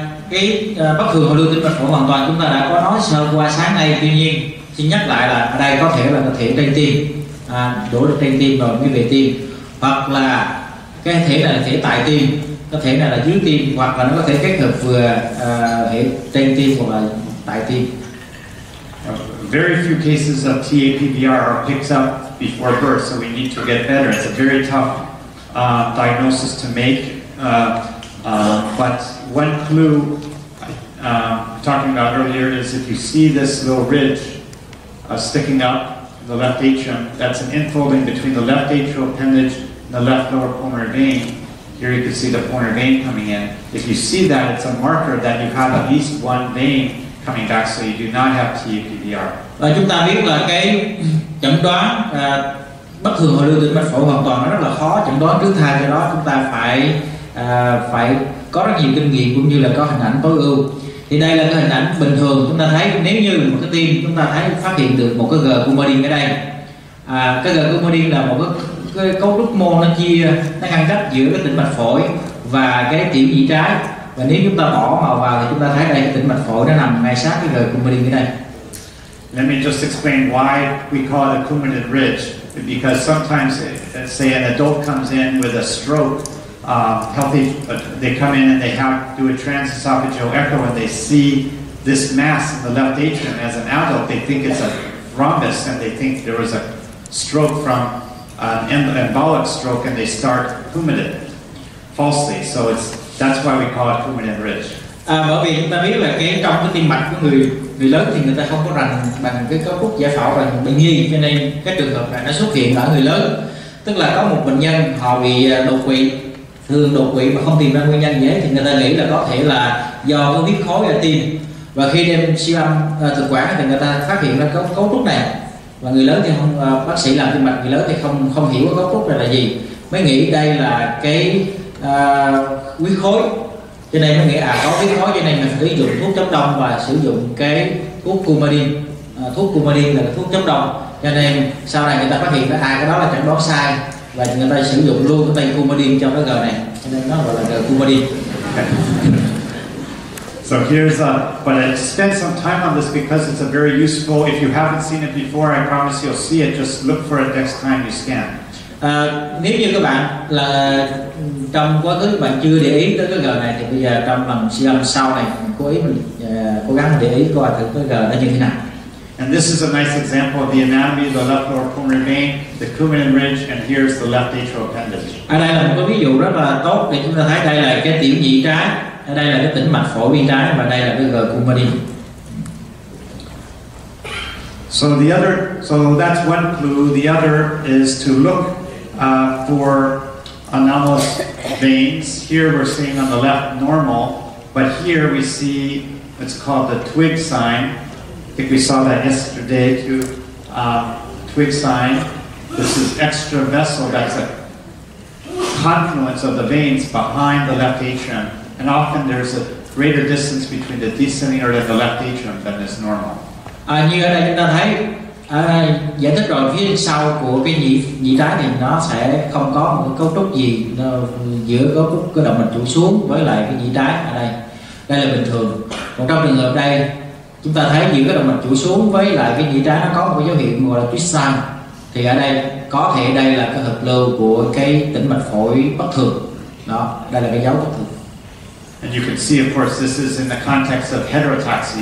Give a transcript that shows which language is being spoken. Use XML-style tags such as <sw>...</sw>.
<vi>Cái bất thường hồi lưu tĩnh mạch phổi hoàn toàn chúng ta đã có nói sơ qua sáng nay, tuy nhiên xin nhắc lại là ở đây có thể là thể trên tim, đổ được trên tim rồi mới về tim, hoặc là cái thể này là thể tại tim, có thể này là dưới tim, hoặc là nó có thể kết hợp vừa thể trên tim hoặc là tại tim.</vi> <en>Very few cases of TAPVR are picked up before birth, so we need to get better. It's a very tough diagnosis to make, but one clue talking about earlier is if you see this little ridge sticking up in the left atrium, that's an infolding between the left atrial appendage and the left lower pulmonary vein. Here you can see the pulmonary vein coming in. If you see that, it's a marker that you have at least one vein coming back, so you do not have TAPVR.</en> <vi>Và chúng ta biết là cái chẩn đoán bất thường hồi lưu tĩnh mạch phổi hoàn toàn nó rất là khó chẩn đoán trước thai, do đó chúng ta phải có rất nhiều kinh nghiệm cũng như là có hình ảnh tối ưu. Thì đây là cái hình ảnh bình thường, chúng ta thấy nếu như một cái tim chúng ta thấy phát hiện được một cái G Coumadin ở đây. Cái G Coumadin là một cái cấu trúc mô nó ngăn cách giữa cái tĩnh mạch phổi và cái tiểu nhĩ trái, và nếu chúng ta bỏ màu vào thì chúng ta thấy đây cái tĩnh mạch phổi nó nằm ngay sát cái G Coumadin ở đây.</vi> <en>Let me just explain why we call it a Coumadin ridge. Because sometimes, let's say an adult comes in with a stroke, healthy, but they come in and they do a transesophageal echo and they see this mass in the left atrium. As an adult, they think it's a thrombus and they think there was stroke from an embolic stroke and they start coumadin falsely. So that's why we call it coumadin ridge.</en> <vi>Bởi vì chúng ta biết là trong cái tim mạch của người lớn thì người ta không có rành bằng cái cấu trúc giải phẫu bằng bệnh nhi, cho nên cái trường hợp này nó xuất hiện ở người lớn. Tức là có một bệnh nhân họ bị đột quỵ, thường đột quỵ mà không tìm ra nguyên nhân gì hết thì người ta nghĩ là có thể là do có huyết khối ở tim, và khi đem siêu âm thực quản thì người ta phát hiện ra cấu trúc này, và người lớn thì không, bác sĩ làm tim mạch người lớn thì không hiểu cái cấu trúc này là gì, mới nghĩ đây là cái huyết khối, cho nên mới nghĩ có huyết khối cho nên mình sử dụng thuốc chống đông và sử dụng cái thuốc coumadin. Thuốc coumadin là cái thuốc chống đông, cho nên sau này người ta phát hiện ra cái đó là chẩn đoán sai và người ta sử dụng luôn cái tên coumadin cho cái G này, cho nên nó gọi là G coumadin.</vi> <en>So here's but I spent some time on this because it's a very useful. If you haven't seen it before, I promise you'll see it. Just look for it next time you scan.</en> <vi>Nếu như các bạn là trong quá khứ bạn chưa để ý tới cái G này thì bây giờ trong lần siêu âm sau này cố gắng để ý coi thử cái G nó như thế nào.</vi> <en>And this is a nice example of the anatomy of the left lower pulmonary vein, the coumadin ridge, and here's the left atrial appendage.</en> <vi>Ở đây là một cái ví dụ rất là tốt để chúng ta thấy đây là cái tiểu nhị trái, ở đây là cái tĩnh mạch phổi bên trái và đây là cái G coumadin.</vi> <en>So that's one clue. The other is to look for anomalous veins. Here we're seeing on the left normal, but here we see what's called the twig sign. I think we saw that yesterday too. Twig sign. This is extra vessel. That's a confluence of the veins behind the left atrium, and often there's a greater distance between the descending aorta and the left atrium than is normal.</en> <vi>Như ở đây chúng ta thấy giải thích rồi, phía sau của cái nhị trái thì nó sẽ không có một cái cấu trúc gì giữa cấu trúc cái động mạch chủ xuống với lại cái nhị trái ở đây là bình thường. Còn trong trường hợp đây chúng ta thấy giữa cái động mạch chủ xuống với lại cái nhị trái nó có một cái dấu hiệu gọi là twist sign, thì ở đây có thể đây là cái hợp lưu của cái tĩnh mạch phổi bất thường. Đó, đây là cái dấu bất thường.</vi> <en>And you can see, of course, this is in the context of heterotoxy.</en>